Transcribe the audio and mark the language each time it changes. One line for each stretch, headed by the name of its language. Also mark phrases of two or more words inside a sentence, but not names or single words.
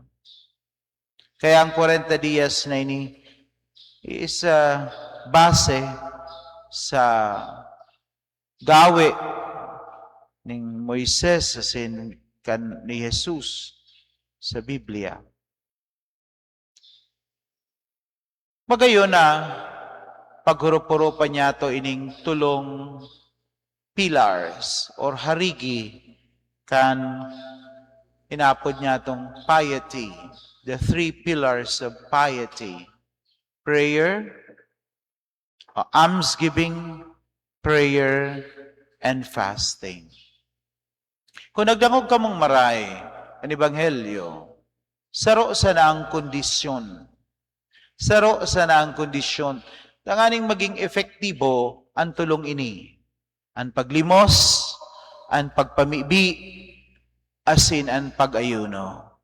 Bikol: Kaya ang 40 dias na ini is base sa gawi ni Moises asin kan ni Jesus sa Biblia. Magayon na paghurup-hurupan niya to ining tulong pillars or harigi kan inapod niya tong piety,
English: the 3 pillars of piety: prayer, almsgiving, prayer, and fasting.
Bikol: Kung nagdangog ka mong maray ang ebanghelyo, saro sa na ang kondisyon. Saro sa na ang kondisyon. Tanganing maging efektibo ang tulong ini. Ang paglimos, ang pagpamibi, asin ang pag-ayuno.